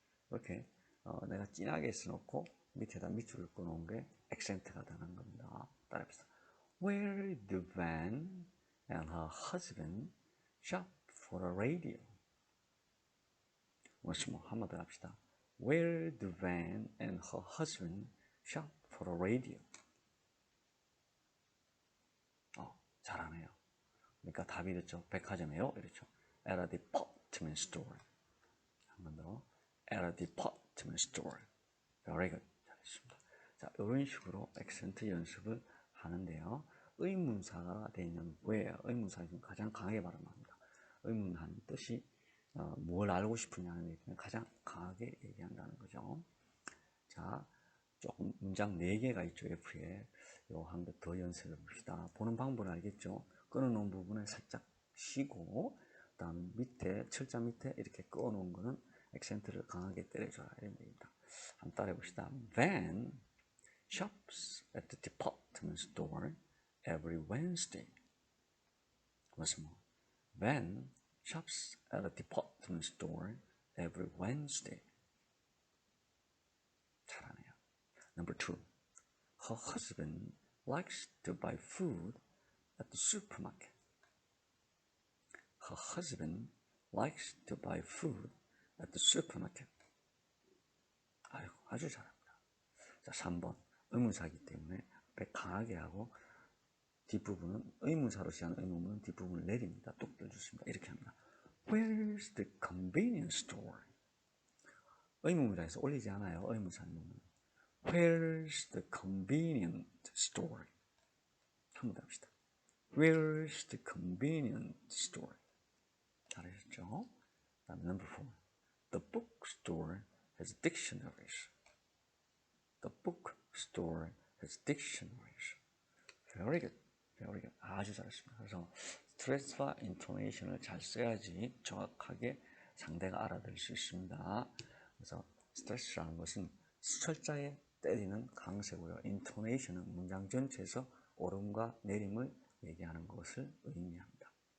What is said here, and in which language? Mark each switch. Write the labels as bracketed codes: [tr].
[ko] 이렇게 내가 진하게 써놓고 밑에다 밑줄을 끊어온 게 액센트가 되는 겁니다. 따라해봅시다. [en] Where the van and her husband shop for a radio. once more, [ko] 한 번 더 합시다. [en] Where the van and her husband shop for a radio. [ko] 잘하네요. 그러니까 답이 됐죠. 백화점이에요. 이렇죠. [en] At a department store. [ko] 한 번 더. [en] At a department store. Very good. [ko] 잘했습니다. 자, 이런 식으로 액센트 연습을 하는데요. 의문사가 되어 있는 where, 의문사 중 가장 강하게 발음합니다. 의문하는 뜻이 뭘 알고 싶으냐는 얘기는 가장 강하게 얘기한다는 거죠. 자, 조금 문장 4개가 있죠, F에. 요 한 번 더 연습해 봅시다. 보는 방법은 알겠죠? 끊어놓은 부분에 살짝 쉬고, 그 다음 밑에, 철자 밑에 이렇게 끊어놓은 거는 액센트를 강하게 때려줘라. 이런 얘기입니다. 한번 따라해 봅시다. [en] Van shops at the department store every Wednesday. Once more. Van shops at a department store every Wednesday. [ko] 잘하네요. Number 2. [en] Her husband likes to buy food at the supermarket. Her husband likes to buy food at the supermarket. [ko] 아이고, 아주 잘합니다. 자, 3번. 의문사이기 때문에 앞에 강하게 하고 뒷부분은 의문사로 시작하는 의문문은 뒷부분을 내립니다. 뚝 떼주십니다. 이렇게 합니다. [en] Where's the convenience store? [ko] 의문문장에서 올리지 않아요. 의문사 의문문. [en] Where's the convenient store? [ko] 한번 더 합시다. [en] Where's the convenient store? [ko] 잘하셨죠? 다음 [en] number 4. The bookstore has dictionaries. The bookstore has dictionaries. Very good. Very good. [ko] 아주 잘했습니다. 그래서 스트레스와 인토네이션을 잘 써야지 정확하게 상대가 알아들을 수 있습니다. 그래서 스트레스라는 것은 수철자에 때리는 강세고요. 인토네이션은 문장 전체에서 오름과 내림을 얘기하는 것을 의미합니다.